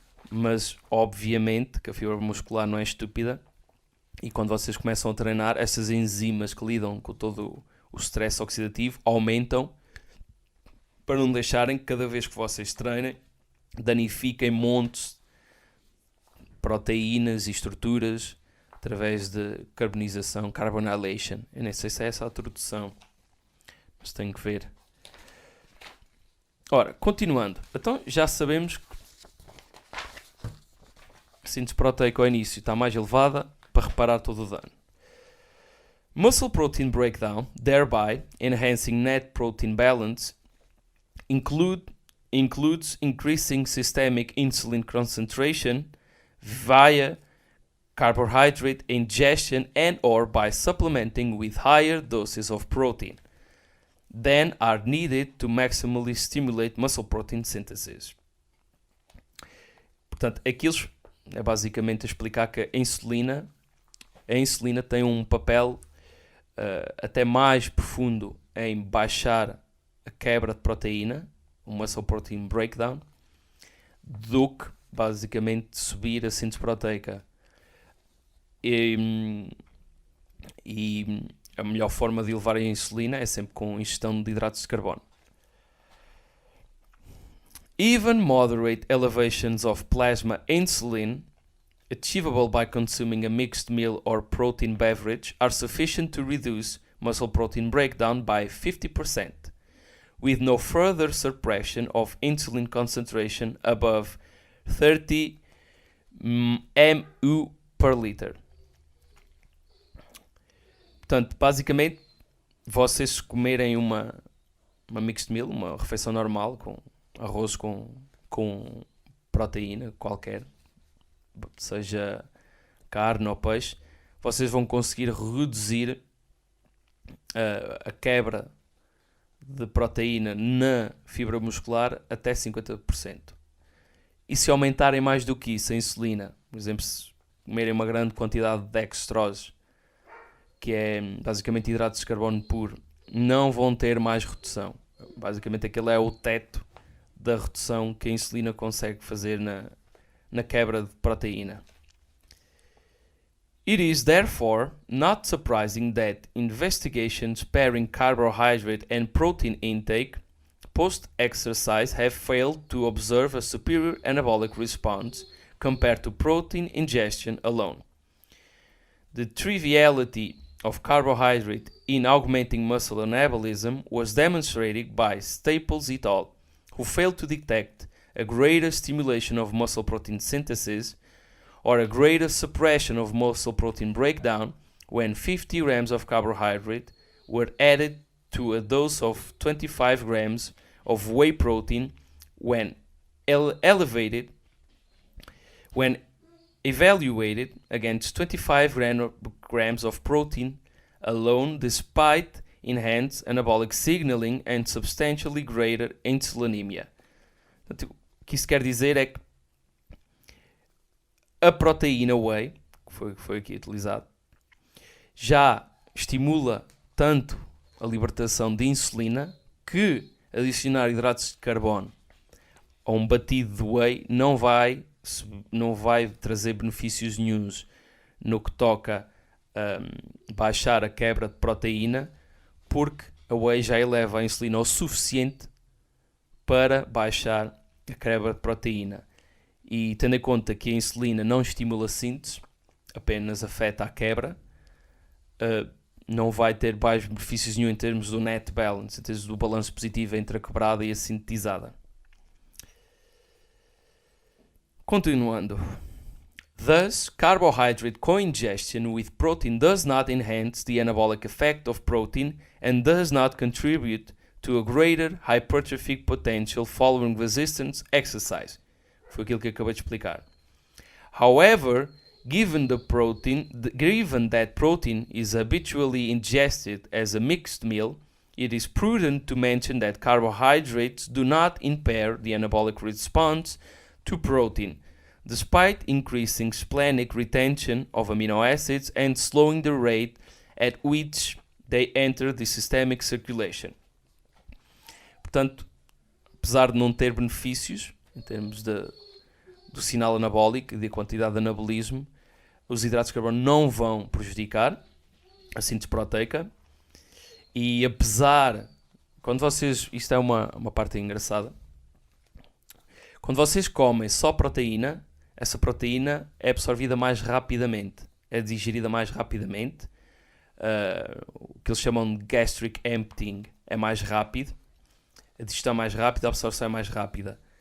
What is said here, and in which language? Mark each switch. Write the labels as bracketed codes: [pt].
[pt] Mas obviamente que a fibra muscular não é estúpida e quando vocês começam a treinar, essas enzimas que lidam com todo o stress oxidativo aumentam para não deixarem que cada vez que vocês treinem danifiquem montes de proteínas e estruturas através de carbonização, carbonylation. Eu nem sei se é essa a tradução, mas tenho que ver. Ora, continuando. Então já sabemos que a síntese proteica ao início está mais elevada para reparar todo o dano. [en] Muscle protein breakdown, thereby enhancing net protein balance, includes increasing systemic insulin concentration via carbohydrate ingestion and or by supplementing with higher doses of protein than are needed to maximally stimulate muscle protein synthesis. [pt] Portanto, aquilo é basicamente explicar que a insulina tem um papel até mais profundo em baixar a quebra de proteína, o [en] muscle protein breakdown, [pt] do que basicamente subir a síntese proteica. E a melhor forma de elevar a insulina é sempre com ingestão de hidratos de carbono. [en] Even moderate elevations of plasma insulin achievable by consuming a mixed meal or protein beverage are sufficient to reduce muscle protein breakdown by 50%, with no further suppression of insulin concentration above 30 mU per liter. [pt] Portanto, basicamente, vocês comerem uma mixed meal, uma refeição normal, com arroz com proteína qualquer, seja carne ou peixe, vocês vão conseguir reduzir a quebra de proteína na fibra muscular até 50%. E se aumentarem mais do que isso a insulina, por exemplo, se comerem uma grande quantidade de dextrose, que é basicamente hidratos de carbono puro, não vão ter mais redução. Basicamente aquele é o teto da redução que a insulina consegue fazer na quebra de proteína. [en] It is therefore not surprising that investigations pairing carbohydrate and protein intake post-exercise have failed to observe a superior anabolic response compared to protein ingestion alone. The triviality of carbohydrate in augmenting muscle anabolism was demonstrated by Staples et al., who failed to detect a greater stimulation of muscle protein synthesis or a greater suppression of muscle protein breakdown when 50 grams of carbohydrate were added to a dose of 25 grams of whey protein when evaluated against 25 grams of protein alone, despite enhanced anabolic signaling and substantially greater insulinemia. [pt] Portanto, o que isso quer dizer é que a proteína whey, que foi aqui utilizado, já estimula tanto a libertação de insulina que adicionar hidratos de carbono a um batido de whey não vai trazer benefícios nenhuns no que toca a baixar a quebra de proteína, porque a whey já eleva a insulina o suficiente para baixar a quebra de proteína. E tendo em conta que a insulina não estimula a síntese, apenas afeta a quebra, não vai ter mais benefícios nenhum em termos do net balance, em termos do balanço positivo entre a quebrada e a sintetizada. Continuando. [en] Thus, carbohydrate co-ingestion with protein does not enhance the anabolic effect of protein and does not contribute to a greater hypertrophic potential following resistance exercise. [pt] Foi aquilo que acabei de explicar. [en] However, given that protein is habitually ingested as a mixed meal, it is prudent to mention that carbohydrates do not impair the anabolic response to protein, despite increasing splenic retention of amino acids and slowing the rate at which they enter the systemic circulation. [pt] Portanto, apesar de não ter benefícios em termos do sinal anabólico e da quantidade de anabolismo, os hidratos de carbono não vão prejudicar a síntese proteica. E apesar, quando vocês, isto é uma parte engraçada, quando vocês comem só proteína, essa proteína é absorvida mais rapidamente, é digerida mais rapidamente, o que eles chamam de gastric emptying é mais rápido, a digestão é mais rápida, a absorção é mais rápida.